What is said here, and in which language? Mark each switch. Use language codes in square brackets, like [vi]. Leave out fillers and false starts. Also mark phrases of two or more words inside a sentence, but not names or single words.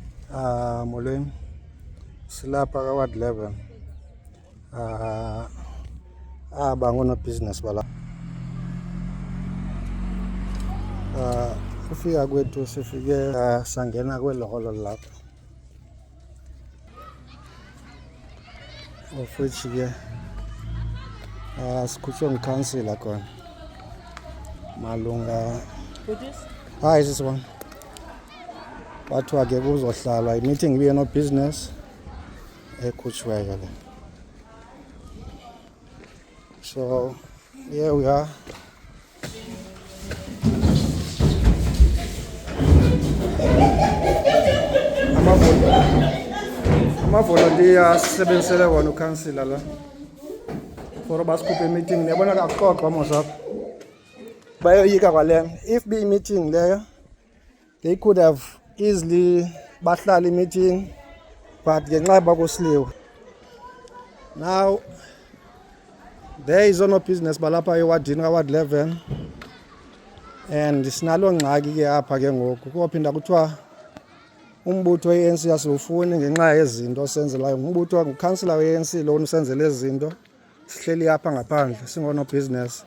[xh] Molweni, silapha ka-Ward 11. Bangonobhizinesi bala. Ufika kwethu sifike sangena kwelo holo lapha. [en] Of which [xh] ke sikhutshwe ngukhansila khona malunga. Hayi sisibona. Bathiwa ke kuzohlalwa i-meeting ibe no business ekhutshweyo le. [en] So here we are. [xh] Amavolontiya sisebenzisele wona ukhansila la for basikhuphe meeting yabona kaxoxa mosapho bayoyika kwale. [en] If be [xh] meeting leyo [en] they could have easily [xh] bahlala meeting, but ngenxa yoba kusiliwe [en] now there is no business [xh] balapha ewadini ka-Ward 11 and sinalo ngxaki ke apha ke ngoku kophinda kuthiwa umbutho we-ANC asiwufuni ngenxa yezinto senzelayo. Umbutho ngukhansila we-ANC lo usenzele izinto, sihleli apha ngaphandle singono business.